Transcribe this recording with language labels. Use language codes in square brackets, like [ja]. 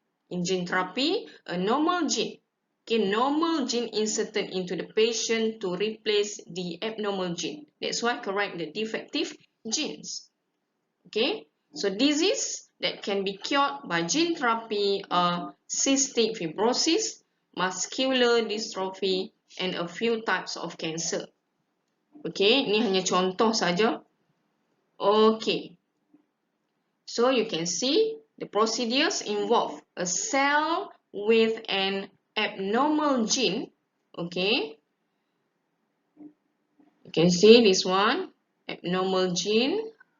[en] In gene therapy, a normal gene inserted into the patient to replace the abnormal gene. That's why correct the defective genes. Okay, so disease that can be cured by gene therapy are cystic fibrosis, muscular dystrophy, and a few types of cancer. [ms] Okay, ini hanya contoh saja. [en] Okay, so you can see the procedures involve a cell with an abnormal gene. Okay, you can see this one, abnormal gene.